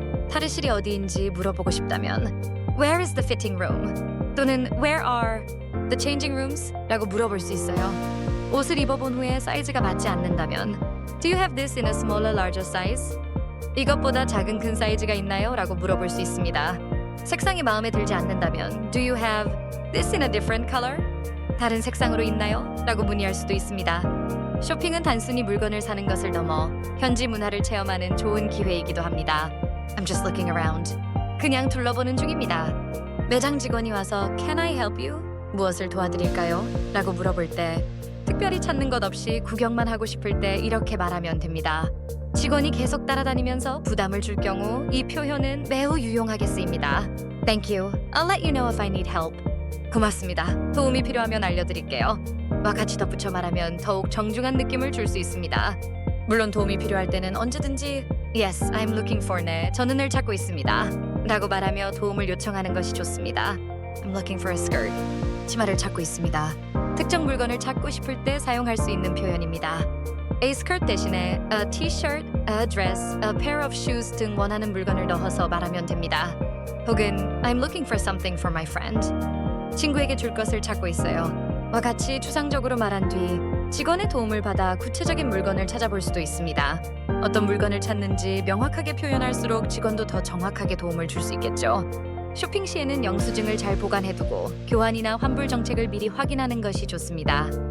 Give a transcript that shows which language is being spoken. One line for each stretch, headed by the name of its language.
Korean: 탈의실이 어디인지 물어보고 싶다면
English: Where is the fitting room?
Korean: 또는
English: Where are the changing rooms?
Korean: 라고 물어볼 수 있어요. 옷을 입어본 후에 사이즈가 맞지 않는다면
English: Do you have this in a smaller, larger size?
Korean: 이것보다 작은 큰 사이즈가 있나요? 라고 물어볼 수 있습니다. 색상이 마음에 들지 않는다면
English: Do you have this in a different color?
Korean: 다른 색상으로 있나요? 라고 문의할 수도 있습니다. 쇼핑은 단순히 물건을 사는 것을 넘어 현지 문화를 체험하는 좋은 기회이기도 합니다.
English: I'm just looking around.
Korean: 그냥 둘러보는 중입니다. 매장 직원이 와서
English: Can I help you?
Korean: 무엇을 도와드릴까요? 라고 물어볼 때 특별히 찾는 것 없이 구경만 하고 싶을 때 이렇게 말하면 됩니다. 직원이 계속 따라다니면서 부담을 줄 경우 이 표현은 매우 유용하게 쓰입니다.
English: Thank you. I'll let you know if I need help.
Korean: 고맙습니다. 도움이 필요하면 알려드릴게요. 와 같이 덧붙여 말하면 더욱 정중한 느낌을 줄 수 있습니다. 물론 도움이 필요할 때는 언제든지
English: Yes, I'm looking for
Korean: 네. 저는 늘 찾고 있습니다. 라고 말하며 도움을 요청하는 것이 좋습니다.
English: I'm looking for a skirt.
Korean: 치마를 찾고 있습니다. 특정 물건을 찾고 싶을 때 사용할 수 있는 표현입니다. A skirt 대신에 a t-shirt, a dress, a pair of shoes 등 원하는 물건을 넣어서 말하면 됩니다. 혹은
English: I'm looking for something for my friend.
Korean: 친구에게 줄 것을 찾고 있어요. 와 같이 추상적으로 말한 뒤 직원의 도움을 받아 구체적인 물건을 찾아볼 수도 있습니다. 어떤 물건을 찾는지 명확하게 표현할수록 직원도 더 정확하게 도움을 줄 수 있겠죠. 쇼핑 시에는 영수증을 잘 보관해두고 교환이나 환불 정책을 미리 확인하는 것이 좋습니다.